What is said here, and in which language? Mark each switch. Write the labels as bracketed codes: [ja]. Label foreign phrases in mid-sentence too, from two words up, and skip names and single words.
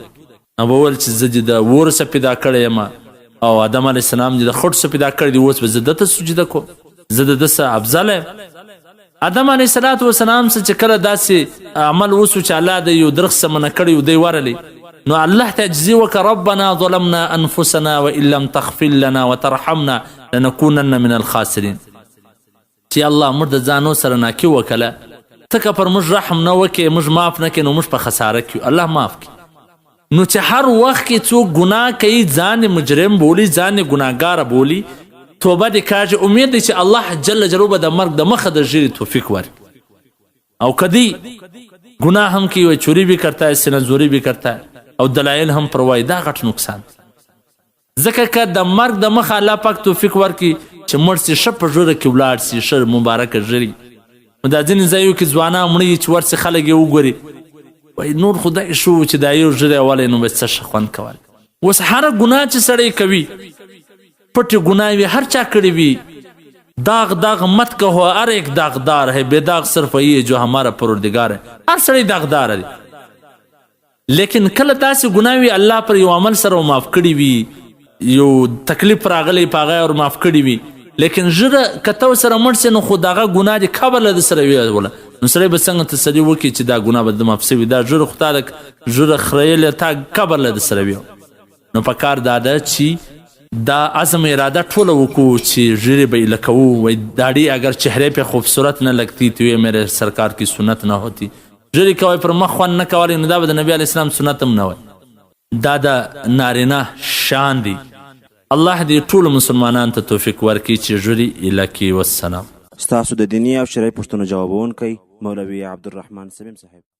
[ps] نو به ویل چې زه دې د وور څخه پیدا کړی یم او آدم [ar] علیه السلام [ps] دې د خټو څخه پیدا کړی دی، اوس به زه دته سجده کوم، زه د ده څخه افضل یم. آدم [ar] علیه السلام [ps] څخه چې کله داسې عمل وسو چې الله د یو درخت څخه منع کړی و، دی ورلی، نو الله ته عجزي وکړه، [ar] ربنا ظلمنا انفسنا وان لم تغفر لنا وترحمنا لنكونن من الخاسرین. [ps] چې الله موږ د ځانو سره ناکي وکړه، ته که پر موږ رحم نه وکړې، موږ معاف نه کړې، نو موږ په خساره کې الله معاف کړي. نو چې هر وخت کې څوک ګناه کوي، ځان مجرم بولي، ځان ګناهګاره بولي، توبه دې کاږي، امید دی چې الله [ar] جل جلاله [ps] به د مرګ د مخه د ژیرې توفیق ورکړي. او کدی گناه هم کی، [ur] چوری بھی کرتا ہے، سینه‌زوری بھی کرتا ہے، [ps] او دلایل هم پر وای، دا غټ نقصان. ځکه که د مرګ د مخه الله پاک توفیق ورکړي چې مړ سي، ښه په ژوره کې ولاړ سي، ښه مبارکه ژري. نو دا ځینې ځایو کې ځوانان مړه چې ورسې خلک یې وګوري، وایي نور خدای شو چې دا یو ژری والی، نو به څه ښه خوند کول. اوس هره ګناه چې سړی کوي، پټې ګناه وي، هر چا کړې وي، [ur] داغ داغ مت کہو، ہر ایک داغدار ہے، بے داغ صرف یہ جو ہمارا پروردگار ہے. [ps] هر سړی داغدار دی، لیکن کله داسې ګناه وي الله پر یو عمل سره معاف کړي وي، یو تکلیف راغلی په هغه ور معاف کړي وي، لیکن ژره که ته ورسره مړ سې، نو خو دغه ګناه دې قبر له ده سره ویوله، نو سړی به څنګه تسلي وکړي چې دا ګناه به د معاف سوي، دا ژره خو تا د ژره خریلې تا قبر له ده سره ویو. نو په کار دا ده چې دا عزم اراده ټوله وکړو چې ژیرې به یې لکوو. [ur] وایي داڑھی اگر چہرے پہ خوبصورت نه لگتی تو یہ میرے سرکار کی سنت نه ہوتی. [ps] ژیرې کوئ پر مخ خوند نه کولی، نو دا به د نبي [ar] علیه السلام [ps] سنت هم نه وای. دا د نارینه شان دی. الله دې ټولو مسلمانانو ته توفیق ورکړي چې ژیرې ایله کړي. والسلام. ستاسو د دیني او شرعي پوښتنو ځوابونکی مولوي عبدالرحمن سمیم صاحب.